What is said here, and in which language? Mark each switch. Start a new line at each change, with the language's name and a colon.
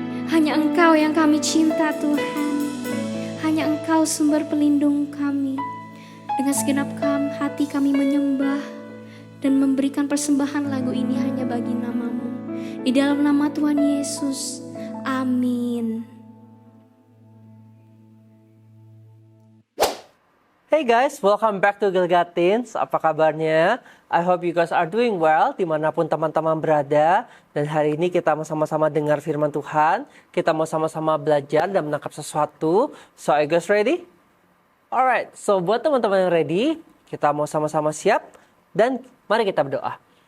Indonesian: Hanya Engkau yang kami cinta Tuhan. Hanya Engkau sumber pelindung kami. Dengan segenap hati kami menyembah dan memberikan persembahan lagu ini hanya bagi nama-Mu. Di dalam nama Tuhan Yesus, amin.
English: Hey guys, welcome back to Gilgatins.
Indonesian: Apa kabarnya?
English: I hope you guys are doing well
Indonesian: dimanapun teman-teman berada. Dan hari ini kita mau sama-sama dengar firman Tuhan. Kita mau sama-sama belajar dan menangkap sesuatu.
English: So are you guys ready? Alright, so
Indonesian: buat teman-teman yang ready, kita mau sama-sama siap. Dan mari kita berdoa.